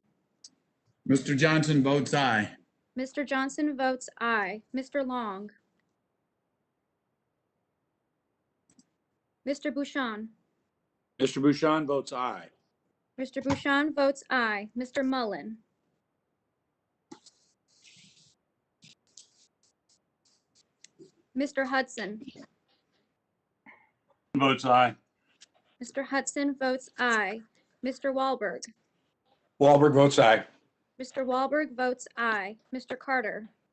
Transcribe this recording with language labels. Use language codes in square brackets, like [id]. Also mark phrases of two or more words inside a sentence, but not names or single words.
[en] Mr. Johnson votes aye. Mr. Johnson votes aye. Mr. Long. Mr. Bouchon. Mr. Bouchon votes aye. Mr. Bouchon votes aye. Mr. Mullen. Mr. Hudson. Votes aye. Mr. Hudson votes aye. Mr. Wahlberg. Wahlberg votes aye. Mr. Wahlberg votes aye. Mr. Carter.